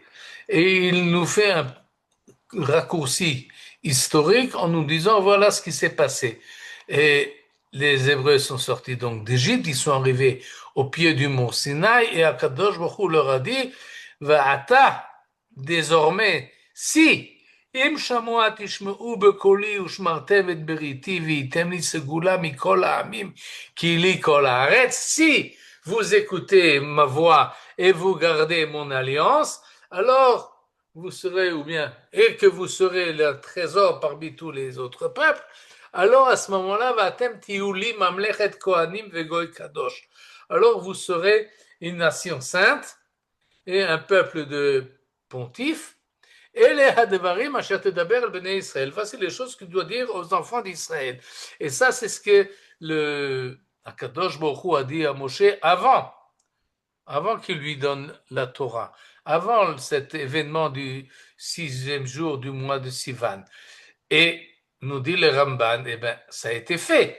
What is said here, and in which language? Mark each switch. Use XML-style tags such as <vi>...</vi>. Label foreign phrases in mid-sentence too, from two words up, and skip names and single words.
<fr>Et il nous fait un raccourci historique en nous disant voilà ce qui s'est passé. Et les Hébreux sont sortis donc d'Égypte, ils sont arrivés au pied du mont Sinaï et</fr> <he>הקדוש ברוך הוא</he> <fr>leur a dit Va'ata, désormais, si</fr> <he>אם שמוע תשמעו בקולי ושמרתם את בריתי וייתם לי סגולה מכל העמים כי לי כל הארץ.</he> <fr>Si vous écoutez ma voix et vous gardez mon alliance, alors vous serez, ou bien, et que vous serez le trésor parmi tous les autres peuples, alors à ce moment-là,</fr> <he>ואתם תהיו לי ממלכת כהנים וגוי קדוש.</he> <fr>Alors vous serez une nation sainte et un peuple de pontifes. Et les</fr> <he>הדברים אשר תדבר אל בני ישראל.</he> <fr>Voici les choses que doit dire aux enfants d'Israël. Et ça, c'est ce que le</fr> <he>הקדוש ברוך הוא</he> <fr>a dit à Moshe avant qu'il lui donne la Torah, avant cet événement du 6e jour du mois de Sivan. Et nous dit le Ramban, eh bien, ça a été fait.</fr>